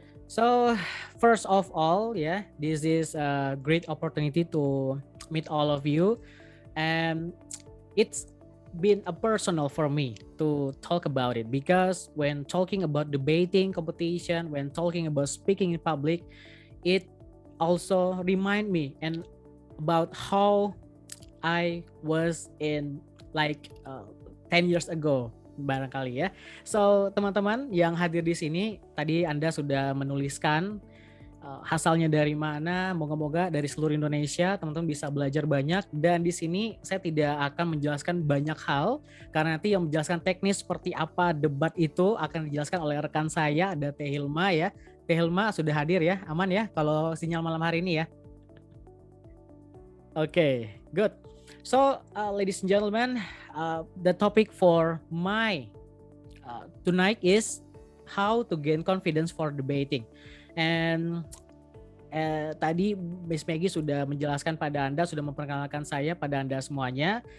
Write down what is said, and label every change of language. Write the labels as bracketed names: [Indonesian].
[English] So first of all, yeah, this is a great opportunity to meet all of you, and it's been a personal for me to talk about it because when talking about debating competition, when talking about speaking in public, it also remind me and about how I was in like 10 years ago [Indonesian] barangkali ya. So teman-teman yang hadir di sini tadi Anda sudah menuliskan asalnya dari mana, moga-moga dari seluruh Indonesia teman-teman bisa belajar banyak, dan di sini saya tidak akan menjelaskan banyak hal karena nanti yang menjelaskan teknis seperti apa debat itu akan dijelaskan oleh rekan saya, ada Teh Hilma ya. Teh Hilma sudah hadir ya, aman ya kalau sinyal malam hari ini ya. [English] Okay, good. So, ladies and gentlemen, the topic for my tonight is how to gain confidence for debating. [Indonesian] And tadi Miss Maggie sudah menjelaskan pada Anda, sudah memperkenalkan saya pada Anda semuanya.